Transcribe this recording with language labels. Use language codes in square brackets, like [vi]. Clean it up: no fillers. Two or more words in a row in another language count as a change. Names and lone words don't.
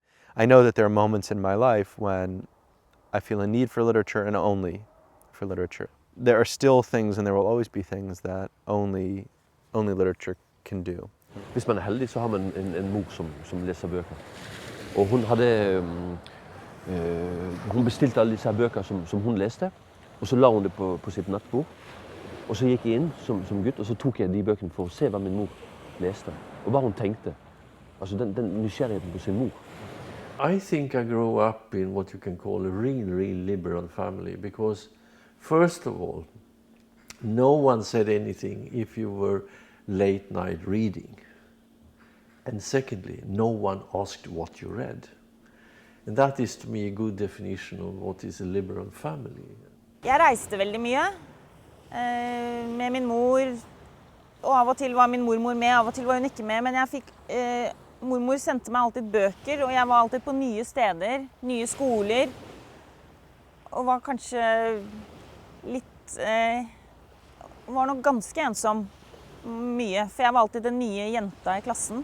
[en] I know that there are moments in my life when I feel a need for literature and only for literature. There are still things, and there will always be things that only literature can do. [no] Hvis man er heldig, så har man en mor som læser bøker. Og hun bestilte alle disse her bøker som hun læste, og så la hun det på sitt nattbord. Og så gikk jeg inn som gutt, og så tok jeg de bøkene for å se hva min mor læste, og hva hun tenkte. Altså den nysgjerrigheten på sin mor. [en] I think I grew up in what you can call a real liberal family, because first of all, no one said anything if you were late night reading. And secondly, no one asked what you read. And that is to me a good definition of what is a liberal family. [no] Jeg reiste veldig mye med min mor, og av og til var min mormor med, av og til var hun ikke med, men jeg fikk mormor sendte meg alltid bøker, og jeg var alltid på nye steder, nye skoler, og var kanskje litt var nok ganske ensom mye, for jeg var alltid den nye jenta i klassen.